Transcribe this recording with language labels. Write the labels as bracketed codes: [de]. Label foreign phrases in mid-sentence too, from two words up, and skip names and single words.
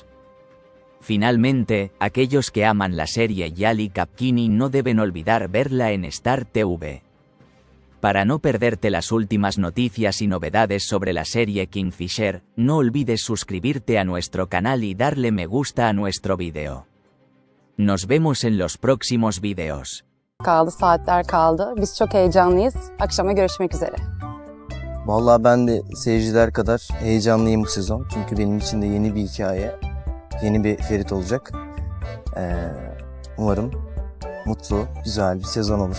[es] Finalmente, aquellos que aman la serie Yali Kapkini no deben olvidar verla en Star TV. Para no perderte las últimas noticias y novedades sobre la serie Kingfisher, no olvides suscribirte a nuestro canal y darle me gusta a nuestro video. Nos vemos en los próximos videos. [tr] Kaldı, saatler kaldı. Biz çok heyecanlıyız. Akşama görüşmek üzere. Vallahi ben de seyirciler kadar heyecanlıyım bu sezon. Çünkü benim için de yeni bir hikaye, yeni bir Ferit olacak. Umarım mutlu, güzel bir sezon olur.